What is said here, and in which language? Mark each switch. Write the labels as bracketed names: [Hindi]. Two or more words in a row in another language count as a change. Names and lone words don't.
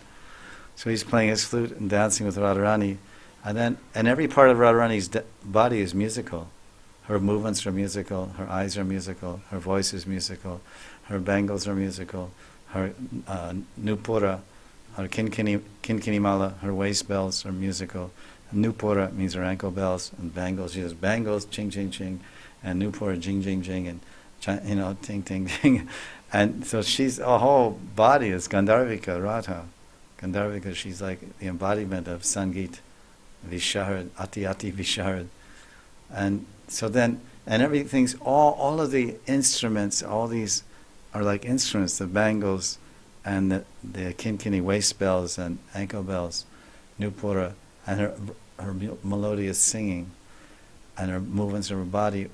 [English] So he's playing his flute and dancing with Radharani, and every part of Radharani's body is musical. Her movements are musical, her eyes are musical, her voice is musical, her bangles are musical, her nupura, her [Sanskrit] kinkini mala, [English] her waist bells are musical. Nupura means her ankle bells, and bangles, she has bangles, ching ching ching, and nupura, jing jing jing, and ting ting ting. And so her whole body is Gandharvika, Radha. Gandharvika, she's like the embodiment of [Sanskrit] Sangeet, Visharad, Ati Ati Visharad. [English] And so then, and everything's, all of the instruments, all these are like instruments, the bangles, and the kinkini waist bells and ankle bells, nupura, and her melodious singing, and her movements of her body.